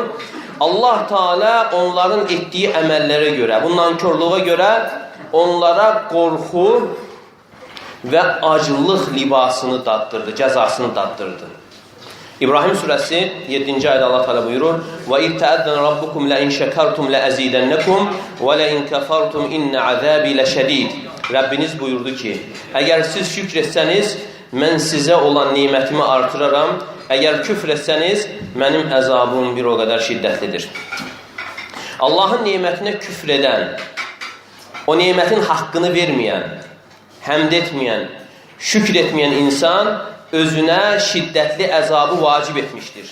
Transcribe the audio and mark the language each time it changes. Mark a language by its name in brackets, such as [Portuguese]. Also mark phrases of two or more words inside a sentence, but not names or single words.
[Azerbaijani] Allah Teala onların etdiyi əməllərə görə, bu nankörlüğə görə onlara qorxu və acılıq libasını daddırdı, cəzasını daddırdı. İbrahim surəsi 7-ci ayədə Allah Teala buyurur: [Arabic] "وإذ تأذن ربكم لئن شكرتم لأزيدنكم ولئن كفرتم إن عذابي لشديد." [Azerbaijani] Rəbbiniz buyurdu ki, əgər siz şükr etsəniz, mən sizə olan nemətimi artıraram. Əgər küfr etsəniz, mənim əzabım bir o qədər şiddətlidir. Allahın nemətinə küfr edən, o nemətin haqqını verməyən, həmd etməyən, şükr etməyən insan özünə şiddətli əzabı vacib etmişdir.